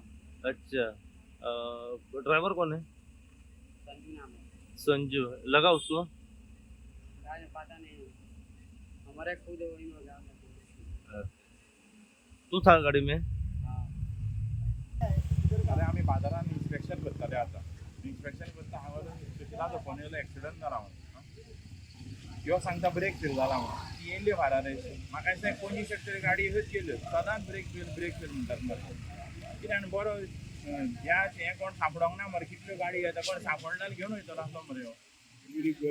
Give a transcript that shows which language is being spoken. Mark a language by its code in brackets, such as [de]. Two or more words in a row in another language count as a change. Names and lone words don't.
[hi] अच्छा, ड्राइवर कौन है? संजू नाम है। संजू लगा उसको? गाड़ी में पता नहीं, हमारे खुद वही में गया। तू था गाडी में? हाँ, [kok] अरे आम्ही बाजारात इन्स्पेक्शन करताले आता इन्स्पेक्शन करता हांगा इन्स्पेक्शनाचो फोन येयलो एक्सिडंट जाला म्हणून ह्यो सांगता [en] brake fail [kok] जाला म्हणून ती येयल्ली भायर रे म्हाका दिसता कोणी तरी गाडी ह्योच केल्यो सदांच [en] brake fail [kok] म्हणटात मरे कितें आनी बरो ह्या हें कोण सांपडोंक ना मरे कितल्यो गाडी येता कोण सांपडल्यार घेवन वयतलो आसलो मरे ह्यो